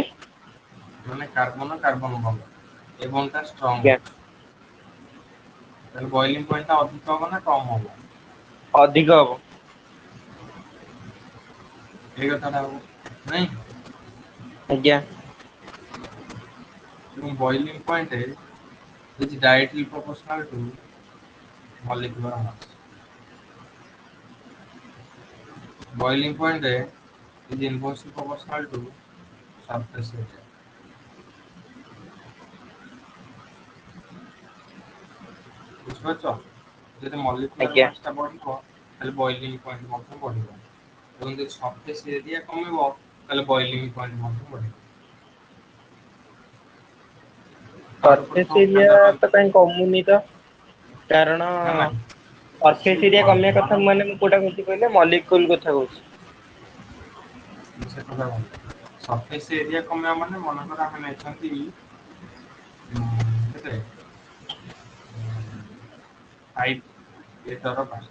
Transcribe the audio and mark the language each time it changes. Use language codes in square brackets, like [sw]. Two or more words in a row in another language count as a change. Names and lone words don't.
[or] ମାନେ [en] carbon carbon bond, [or] ଏ ବଣ୍ଡ ଟା ଷ୍ଟ୍ରଙ୍ଗ ଆଜ୍ଞା ଅଛି। ତାହେଲେ [en] boiling point [or] ଟା ଅଧିକ ହବ ନା କମ ହବ? ଅଧିକ ହବ। ଏଇ କଥାଟା ହବ ନାଇଁ? ଆଜ୍ଞା। [en] ଏବଂ boiling point is directly proportional to molecular mass. Boiling point is inversely proportional to surface area. [or] ବୁଝିପାରୁଛ? ଯଦି molecular ଆଜ୍ଞା mass ଟା ବଢିବ ତାହେଲେ [en] boiling point [or] ମଧ୍ୟ ବଢିବ। ଏବଂ ଯଦି [en] surface area [or] କମିବ ତାହେଲେ [en] boiling point [or] ମଧ୍ୟ ବଢିବ। ତାଠୁ ସରଫେସ ପ୍ରଥମ ଏରିଆ ଫାଇଦା ପାଇଲ ତ କାଇଁ କମୁନି ତ? କାରଣ ନା ନାଇଁ [en] surface area [or] କମିବା କଥା ମାନେ ମୁଁ କୋଉଟା କହୁଛି କହିଲେ ମଲିକୁଲ କଥା କହୁଛି। ସେ କଥା କହୁଛି [en] surface area [or] କମିବା ମାନେ ମନେକର ଆମେ ନେଇଛନ୍ତି କେତେ 5 ଲିଟର ପାଣି।